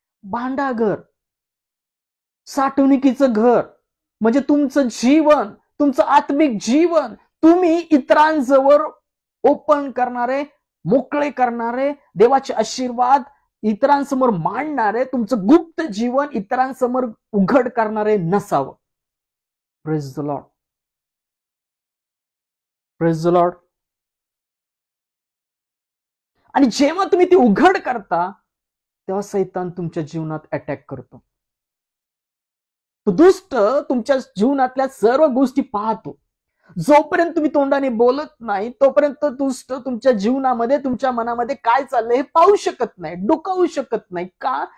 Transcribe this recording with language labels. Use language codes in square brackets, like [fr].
[mr] भांडागर, साठवणुकीचं घर म्हणजे तुमचं जीवन, तुमचं आत्मिक जीवन तुम्ही इतरांजवळ ओपन करणारे, मोकळे करणारे, देवाचे आशीर्वाद इतरांसमोर मांडणारे, तुमचं गुप्त जीवन इतरांसमोर उघड करणारे नसावं. [en] Praise the Lord, praise the Lord. [mr] आणि जेव्हा तुम्ही ती उघड करता तेव्हा सैतान तुमच्या जीवनात अटॅक करतो. तो दुष्ट तुमच्या जीवनातल्या सर्व गोष्टी पाहतो. जोपर्यंत तुम्ही तोंडाने बोलत नाही तोपर्यंत दुष्ट तुमच्या जीवनामध्ये, तुमच्या मनामध्ये काय चाललंय हे पाहू शकत नाही, डोकावू शकत नाही. का?